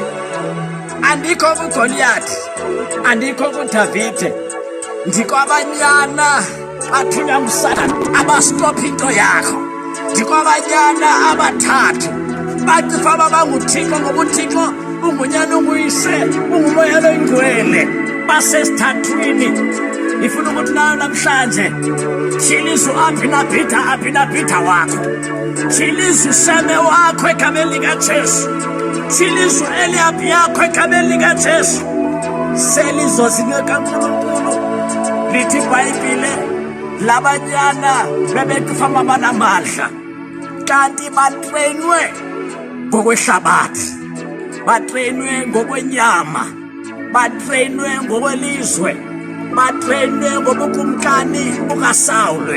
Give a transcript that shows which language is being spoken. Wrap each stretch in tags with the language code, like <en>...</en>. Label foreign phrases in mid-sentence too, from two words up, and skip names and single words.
<xh>Andikho kuGoliath, andikho kuDavide, ndikwabanyana bathunywa nguSathane abastopha into yakho. Ndikwabanyana abathathu bacifa babanguThixo, ngoba uThixo ungunyana unguyise, ungumoya oyingcwele. Basesithathwini ifuna ukuthi nayo namhlanje tyhilizwe Abinabhida wakho, tyhilizwe uSheme wakho egameni likaJesu, tyhilizwe uEliyabi yakho egameni likaJesu. Selizozinika kaNkulunkulu. Lithi iBhayibhile labanyana bebecufa babanamandla, kanti batreyinwe ngokwehlabathi, batreyinwe ngokwenyama, batreyinwe ngokwelizwe, batreyinwe ngobukumkani bukaSawule.</xh>